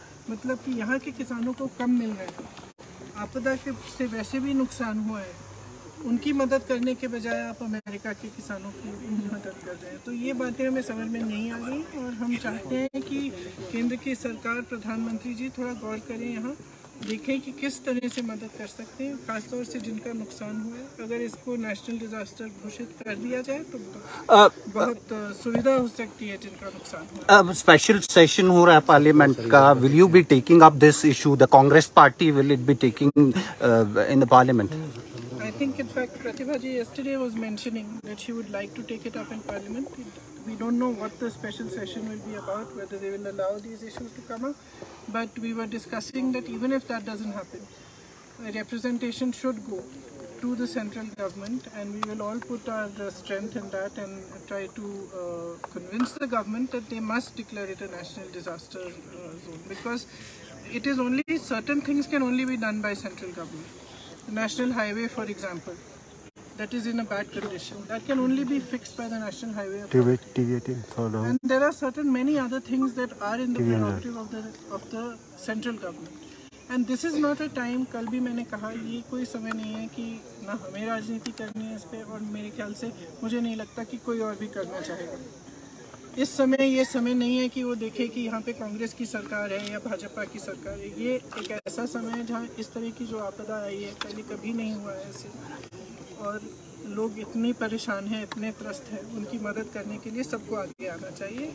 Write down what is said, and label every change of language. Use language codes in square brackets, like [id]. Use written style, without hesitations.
[hi] मतलब कि यहाँ के किसानों को कम मिल रहा है। आपदा के से वैसे भी नुकसान हुआ है, उनकी मदद करने के बजाय आप अमेरिका के किसानों की मदद कर रहे हैं। तो ये बातें हमें समझ में नहीं आ रही और हम चाहते हैं कि केंद्र की सरकार, प्रधानमंत्री जी थोड़ा गौर करें, यहाँ देखें कि किस तरह से मदद कर सकते हैं, खासतौर से जिनका नुकसान हुआ है। अगर इसको नेशनल डिजास्टर घोषित कर दिया जाए तो बहुत सुविधा हो सकती है जिनका नुकसान हुआ है। [en] special session [hi] हो रहा है [en] Parliament का, will you be taking up this issue? The Congress party will it be taking in the parliament? I think in fact Pratibha ji yesterday was mentioning that she would like to take it up in Parliament. We don't know what the special session will be about, whether they will allow these issues to come up, but we were discussing that even if that doesn't happen, a representation should go to the central government, and we will all put our strength in that and try to convince the government that they must declare it a national disaster zone, because it is only certain things can only be done by central government. The national highway, for example, that is in a bad condition, that can only be fixed by the National Highway Authority. And there are certain many other things that are in the prerogative of the central government. And this is not a time, [hi] कल भी मैंने कहा, ये कोई समय नहीं है कि ना हमें राजनीति करनी है इस पर, और मेरे ख्याल से मुझे नहीं लगता कि कोई और भी करना चाहेगा। इस समय ये समय नहीं है कि वो देखे कि यहाँ पे कांग्रेस की सरकार है या भाजपा की सरकार है। ये एक ऐसा समय है जहाँ इस तरह की जो आपदा आई है पहले कभी नहीं हुआ है ऐसे, और लोग इतने परेशान हैं, इतने त्रस्त हैं, उनकी मदद करने के लिए सबको आगे आना चाहिए।